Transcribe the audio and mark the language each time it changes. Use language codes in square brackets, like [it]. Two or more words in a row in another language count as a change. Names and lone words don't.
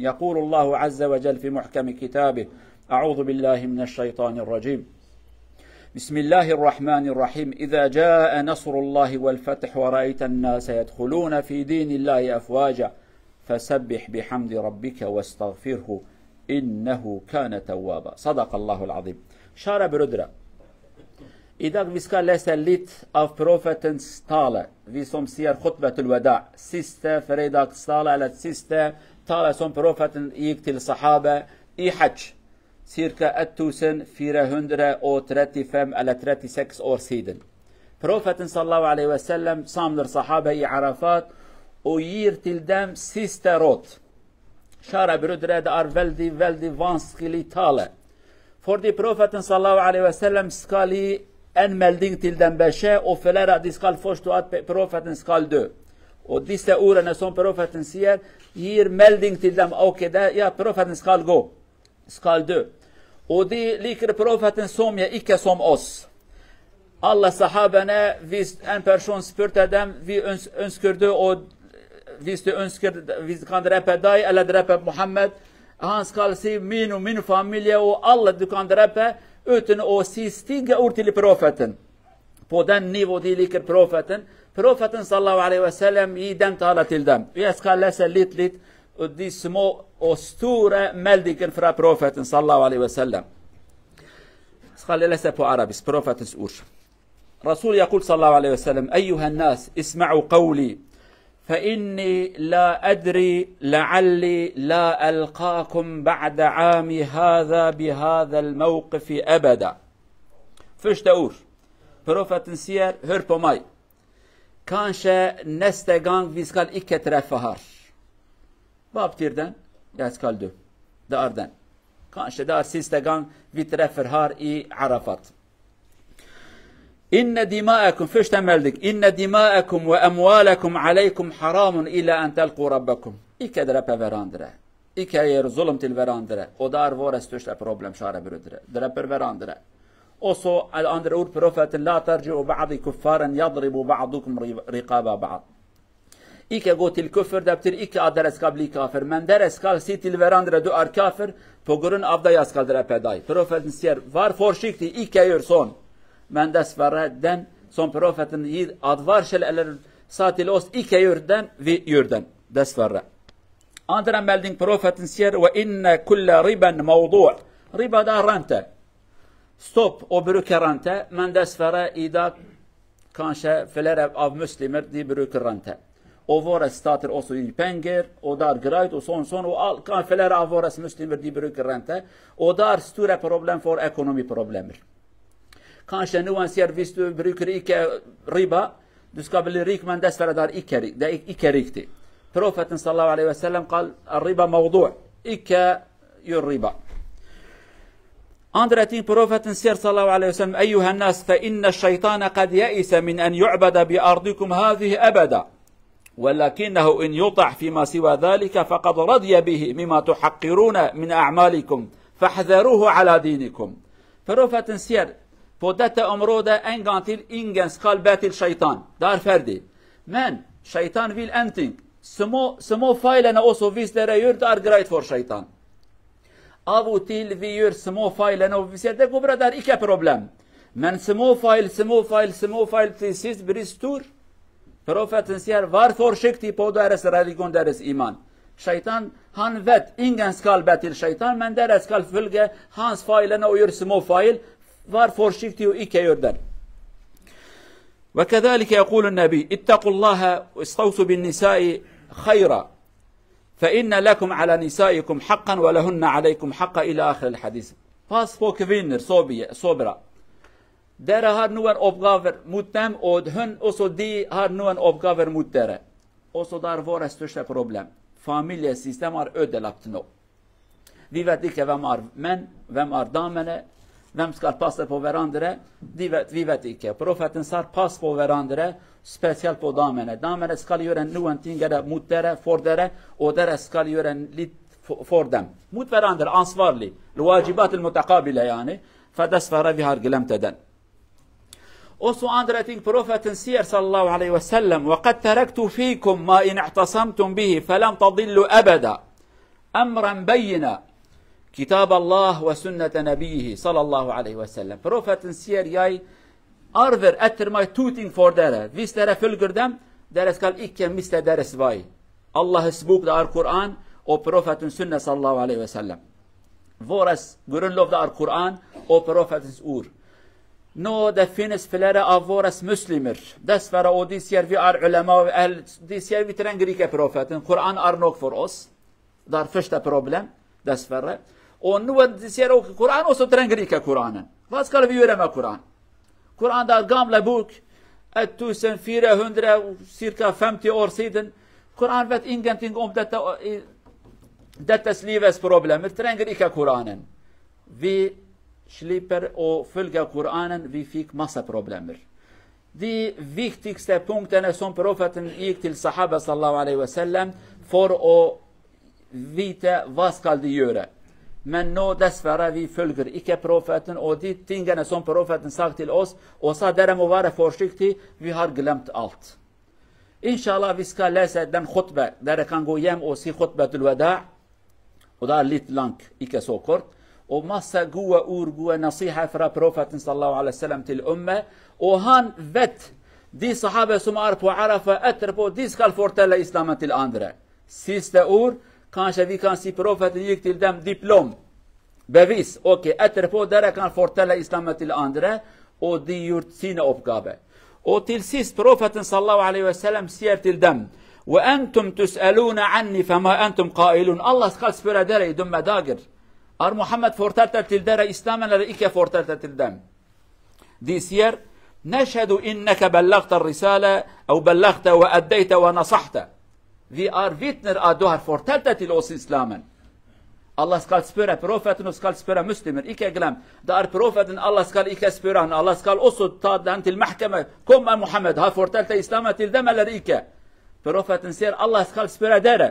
[ar] يقول الله عز وجل في محكم كتابه: أعوذ بالله من الشيطان الرجيم. بسم الله الرحمن الرحيم. إذا جاء نصر الله والفتح ورأيت الناس يدخلون في دين الله أفواجا فسبح بحمد ربك واستغفره إنه كان توابا. صدق الله العظيم. [sv] Kära bröder, idag vi ska läsa lite av profetens tale. Vi som ser [ar] خطبة الوداع, [sv] sista fredagstale eller sista tale som profeten gick till sahaba i hajj. Cirka 1435 eller 36 år sedan. Profeten [ar] صلى الله عليه وسلم [sv] samlar sahaba i Arafat och ger till dem sista råd. Kära bröder, det är väldigt vanskligt tale. För profeten [ar] صلى الله عليه وسلم [sv] ska ge en melding till dem besked och flera de ska förstå att profeten ska dö. Och dessa orden som profeten säger ger melding till dem: okej, ja, profeten ska dö. Och det liker profeten som jag, icke som oss. Alla sahaberna, hvis en person spurte dem: vi önskar dö, och hvis du önskar vi kan dräpa dig eller dräpa Muhammed, han ska säga min familj och alla du kan dräpa, utan att säga stiga ord till profeten. På den nivå de liker profeten. Profeten [ar] صلى الله عليه وسلم [sv] i den talar till dem. Jag ska läsa lite och de små och stora meldingen från profeten [ar] صلى الله عليه وسلم. [sv] Ska läsa på arabisk, profetens ord. [ar] Rasul يقول صلى الله عليه وسلم: أيها الناس اسمعوا قولي فإني لا أدري لعلي لا ألقاكم بعد عامي هذا بهذا الموقف أبدا. [sv] Första ord. Profeten säger: hör på mig. Kanske nästa gång vi ska icke träffa här. Vad betyder den? Jag ska dö. Det är den. Kanske det är sista gång vi träffar här i Arafat. [ar] إن دماءكم [sv] första melding: [ar] إن دماءكم وأموالكم عليكم حرام إلى أن تلقوا ربكم. [sv] Icke dräpa varandra. Icke göra zulm till varandra. Och det är våra största problem, kära bröder. Dräper varandra. Och så andra ord, profeten: [ar] لا ترجعوا بعض كفارا يضرب بعضكم رقاب بعض. [sv] Icke gå till kuffer, det betyder icke att dere ska bli kafir. Men dere ska se till varandra: du är kafir, på grund av det jag ska dräpa dig. Profeten säger: var försiktig, icke gör sån. Men dessvärre, den som profeten ger advarsel eller sa till oss icke gör den, vi gör den. Dessvärre. Andra melding, profeten säger: [ar] وَإِنَّ كُلَّ رِبًا مَوْضُوع. [sv] Riba, det är ränta. Stopp och brukar ränta. Men dessvärre idag kanske flera av muslimer de brukar ränta. Och våra stater också i pengar och där grejt och sånt. Och kanske flera av våra muslimer de brukar ränta. Och där stora problem för ekonomiproblemer. Kanske någon säger: hvis du brukar icke riba, du ska bli rik, men dessvärre det är icke riktigt. [ar] Profeten صلى الله عليه وسلم قال: الربا موضوع. [sv] Icke gör riba. Andra ting, profeten säger [ar] صلى الله عليه وسلم: أيها الناس فإن الشيطان قد يئس من أن يعبد بأرضكم هذه أبدا ولكنه إن يطع فيما سوى ذلك فقد رضي به مما تحقرون من أعمالكم فاحذروه على دينكم. [sv] Profeten säger: på detta område en gång till, ingen ska be till shaitan. Det är färdigt. Men shaitan vill någonting. Små fejlerna också, visst det gör, det är grejt för shaitan. Av och till vi gör små fejlerna och vi säger: det går bra, det är icke problem. Men små fejl till sist blir stor. Profeten säger: var försiktig på deras religion, deras iman. Shaitan, han vet, ingen ska be till shaitan, men deras ska följa hans fejlerna och gör små fejl. var försiktig och icke gör det. [ar] وكذلك يقول النبي اتقوا الله واستوصوا بالنساء خيرا فإن لكم على نسائكم حقا ولهن عليكم حقا إلى آخر الحديث. [no] Pas på kvinner, så bra. Dere har noen oppgaver mot dem, og også de har noen oppgaver mot dere. Også det er vårt største problem. Familiesystemet er ødelagt nå. Vi vet ikke hvem er menn, hvem er damene, hvem skal passe på hverandre. Vi vet ikke. Profeten sa pass på hverandre, spesielt på damene. Damene skal gjøre noen ting mot dere, for dere, og dere skal gjøre litt for dem. Mot hverandre, ansvarlig. [ar] الواجبات المتقابلة يعني. [no] For dessverre vi har glemt den. Også andre ting profeten sier, [ar] صلى الله عليه وسلم, وَقَدْ تَرَكْتُ فِيكُمْ مَا إِنْ اعْتَصَمْتُمْ بِهِ فَلَمْ تَضِلُّوا أَبَدًا أَمْرًا بَيِّنًا كتاب الله وسنة نبيه صلى الله عليه وسلم. [no] Profeten sier, jeg arver etter meg to ting for dere. Hvis dere følger dem, dere skal ikke miste deres vei. Allahs bok, det er Koran, og profetens sunne [ar] صلى الله عليه وسلم. [no] Våres grunnlov, det er Koran og profetens ord. Nå det finnes flere av våres muslimer, dessverre, og de sier vi er ulema, de sier vi trenger ikke profeten. Koran er nok for oss. Det er første problem, dessverre. Og noen sier også Koran, og så trenger ikke Koranen. Hva skal vi gjøre med Koran? Koran det er gamle bok, 1400, ca. 50 år siden. Koran vet ingenting om dettes livets problemer, trenger ikke Koranen. Vi slipper å følge Koranen, vi fikk masse problemer. De viktigste punktene som profeten gikk til sahaba [ar] صلى الله عليه وسلم [no] for å vite hva skal de gjøre. Men nå dessverre vi følger ikke profeten, og de tingene som profeten sa til oss, og sa dere må være forsiktige, vi har glemt alt. Inshallah vi skal lese den khutbah, dere kan gå hjem og si khutbah til wada', og det er litt lang, ikke så kort, og masse gode ord, gode nasiha fra profeten [ar] صلى الله عليه وسلم [no] til umme, og han vet, de sahabe som er på Arafah etterpå, de skal fortelle islammen til andre. Siste ord, kanskje vi kan si profeten gikk til dem diplom, bevis, ok, etterpå dere kan fortelle islammen til andre, og de gjort sine oppgaver. Og til sist profeten [ar] صلى الله عليه وسلم [no] sier til dem, [ar] وَأَنْتُمْ تُسْأَلُونَ عَنِّي فَمَا أَنْتُمْ قَائِلُونَ [no] Allah skal spørre dere i dumme dager. Er Muhammed fortalte til dere islammen eller ikke fortalte til dem? De sier, [ar] نَشْهَدُ إِنَّكَ بَلَّغْتَ الرِّسَالَ أَوْ بَلَّغْتَ وَأَدَّيْتَ وَنَصَحْتَ [no] Vi er vitner at du har fortalt til oss islammen. Allah skal spørre profeten og skal spørre muslimer. Ikke glem. Det er profeten, Allah skal ikke spørre han. Allah skal også ta den til mahkeme. Kom med Muhammed, har fortalt islammen til dem eller ikke? Profeten sier, Allah skal spørre dere.